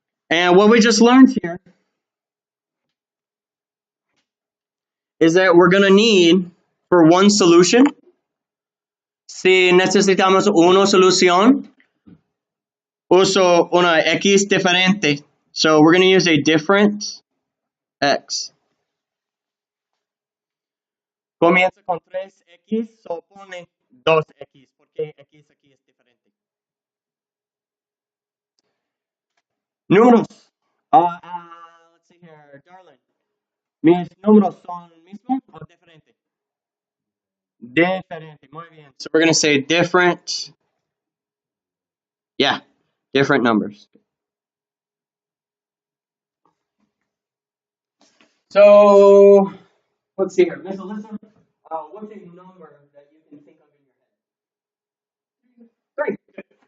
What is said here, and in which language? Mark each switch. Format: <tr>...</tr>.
<en>And what we just learned here is that we're going to need, for one solution,</en> <es>si necesitamos una solución, uso una x diferente.</es> <en>So we're going to use a different x.</en> <es>Comienza con 3x, so pone 2x, porque x aquí es diferente. Números.</es> <en>Let's see here, Darling.</en> <es>¿Mis números son mismos o diferentes? Diferente, muy bien.</es> <en>So we're going to say different. Yeah, different numbers. So, let's see here. Miss Alyssa, what's a number that you can think of in your head? 3. Good.</en>